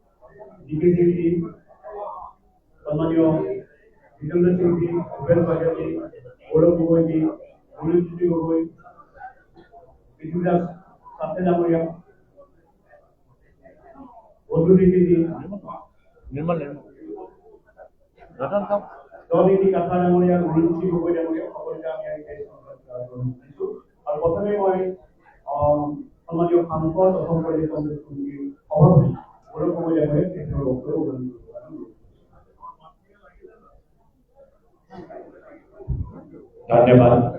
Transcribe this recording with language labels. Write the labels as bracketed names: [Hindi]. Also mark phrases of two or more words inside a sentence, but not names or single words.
[Assamese] DK Singh ji, Salmanio, Jitendra Singh ji, Ubel Bhatia ji, Gaurav Gogoi ji, Gurujyoti Gogoi, Prithividas Satya Damoria, Bondhu Dikhi ji, Nirmal Ratan Kam Doditi Katha Damoria, Gurujyoti Gogoi Damoria, সকলকে আমি দিছো আৰু প্ৰথমে মই সন্মানীয় সাংসদ অসম প্ৰদেশ কংগ্ৰেছ কমিটিৰ সভাপতি গৌৰৱ গগৈ ডাঙৰীয়াক তেখেতৰ বক্তব্য প্ৰদান কৰিব। ধন্যবাদ।